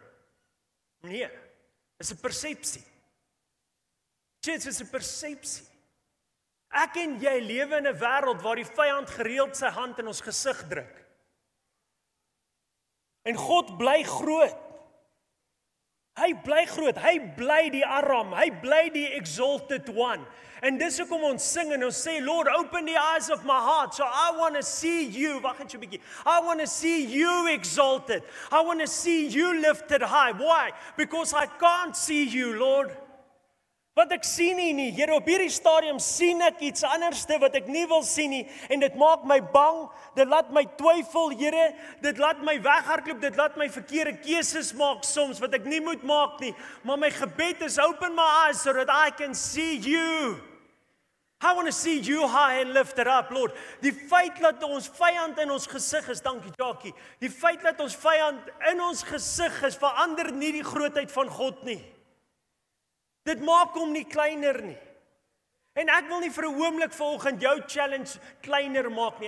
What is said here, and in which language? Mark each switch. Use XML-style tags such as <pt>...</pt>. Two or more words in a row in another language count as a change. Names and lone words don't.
<af>Nee, is 'n persepsie. Dit is 'n persepsie. Ek en jy lewe in 'n wêreld waar die vyand gereeld sy hand in ons gesig druk. En God bly groot. Hy bly groot, hy bly die Aram, hy bly die</af> <en>exalted one.</en> <af>En dis hoekom ons sing en ons sê,</af> <en>Lord, open the eyes of my heart, so I want to see you,</en> <af>wag net 'n bietjie,</af> <en>I want to see you exalted, I want to see you lifted high. Why? Because I can't see you, Lord.</en> <af>Wat ek sien nie, Here, op hierdie stadium sien ek iets anderste wat ek nie wil sien nie, en dit maak my bang, dit laat my twyfel, Here, dit laat my weghardloop, dit laat my verkeerde keuses maak soms, wat ek nie moet maak nie, maar my gebed is,</af> <en>open my eyes so that I can see you. I want to see you high and lifted up, Lord.</en> <af>Die feit dat ons vyand in ons gesig is, dankie Jackie, die feit dat ons vyand in ons gesig is, verander nie die grootheid van God nie. Dit maak hom nie kleiner nie. En ek wil nie vir 'n oomblik vanoggend jou challenge kleiner maak nie.</af>